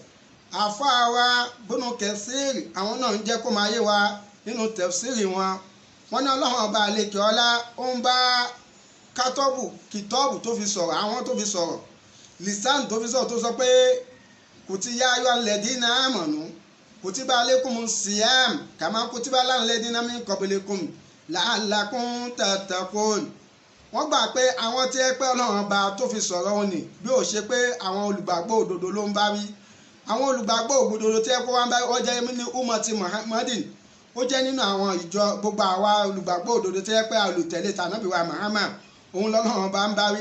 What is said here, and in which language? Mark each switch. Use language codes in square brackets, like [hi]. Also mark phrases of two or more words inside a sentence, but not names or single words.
[yo] Àáfàá wa Ibnu Kathir àwọn náà ń jẹ́ kó máa yé wa nínú tafsiri wọn. Wọ́n ní Ọlọ́run ọba àlekè ọlá ó ń bá kìtọ́ọ̀bù tó fi sọ̀rọ̀, àwọn tó fi sọ̀rọ̀, lisan tó fi sọ̀rọ̀ tó sọ pé [ar] يا أيها الذين آمنوا كتب عليكم الصيام كما كتب على الذين من قبلكم لعلكم تتقون. [yo] Wọ́n gbà pé àwọn tí ẹ pé Ọlọ́run ọba tó fi sọ̀rọ̀ òní bí ó ṣe pé àwọn olùgbàgbọ́ òdodo ló ń bá wí. Àwọn olùgbàgbọ́ òdodo tí ẹ kó wá ń bá wí ó jẹ́ ní [ar] أمة محمد, [yo] ó jẹ́ nínú àwọn ìjọ gbogbo àwa olùgbàgbọ́ òdodo tí ẹ pé olùtẹ̀lé tànábì wa Muhammad, òun lọ́lọ́run ọba ń bá wí.